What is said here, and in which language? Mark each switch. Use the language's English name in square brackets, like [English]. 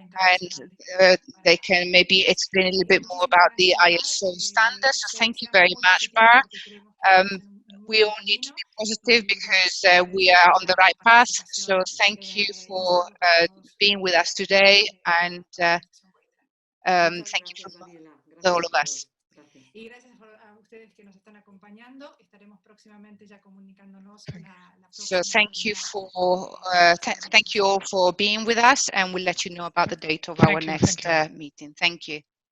[English] And they can maybe explain a little bit more about the ISO standards. So thank you very much, Bar. We all need to be positive because we are on the right path. So thank you for being with us today, and thank you from all of us. [Spanish] Y gracias a ustedes que nos están acompañando. Estaremos próximamente ya comunicándonos la [English] So thank you for thank you all for being with us, and we'll let you know about the date of our next meeting. Thank you.